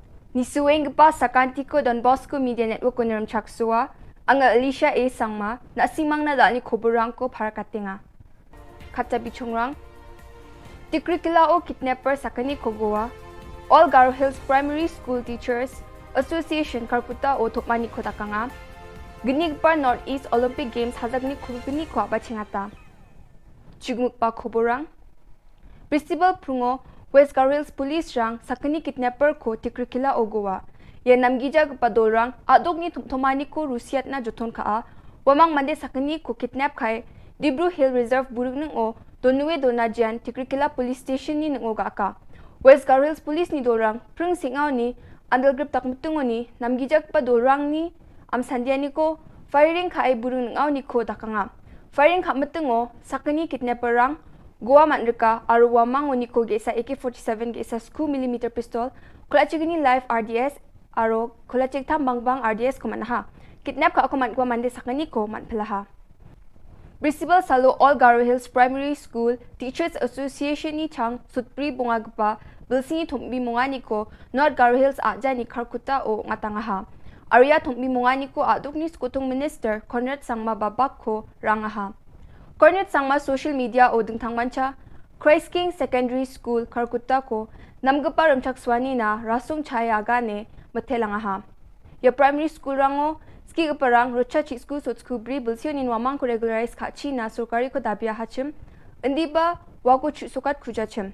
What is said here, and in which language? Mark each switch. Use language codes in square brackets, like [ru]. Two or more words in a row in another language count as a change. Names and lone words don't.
[grt] Nisueng gepa sakantiko Don Bosco Media Network ko niram chaksua, anga Alicia A sangma na simang na dal ni Khubor ko para katinga. Kata bichongrang, tikrikila o kidnapper sakani kogoa, All Garo Hills Primary School Teachers Association Karkuta o Tokmani Kotakanga, Ginigpa Northeast Olympic Games hazagni kubini ko bachingata. Chugmukpa Khoborang, Principal Prungo West Garo Hills Police rang sakani kidnapper ko tikrikila ogowa. Ya namgija padorang adog ni thomani ko Rusiat na joton ka wamang mande sakani ko kidnap khai Dibru Hill Reserve burung o donwe donajian tikrikila [en] police station [grt] ni ngo ga ka. West Garo Hills Police ni dorang prung singaw ni andal grip tak mutungo ni namgija padorang ni am sandiani ko firing khai burung ngaw ni ko dakanga. Firing kha mutungo sakani kidnapper rang Goa Mandrika aru wamang uniko gesa AK-47 gesa 2mm pistol kulachigini live RDS aru kulachig tham bangbang RDS komanaha kidnap ka akuman ko mande sakani ko manpelaha. Principal Salo All Garo Hills Primary School Teachers Association ni chang sutpri bungagpa bilsini thumbi mungani ko North Garo Hills ajani Karkuta o ngatangaha. Arya thumbi mungani ko adukni skutung minister Conrad Sangma babak ko rangaha. Cornet sangma [en] social media [grt] o dingthang mancha Christ King Secondary School Karkuta ko namgapa ramchakswani na rasung chaya gane matelangaha. Ya [en] primary school [grt] rango ski gaparang rocha chi school so skubri bilsion in wamang ko regularize khachi na surkari ko dabia hachim indi ba wako chu sukat khujachim.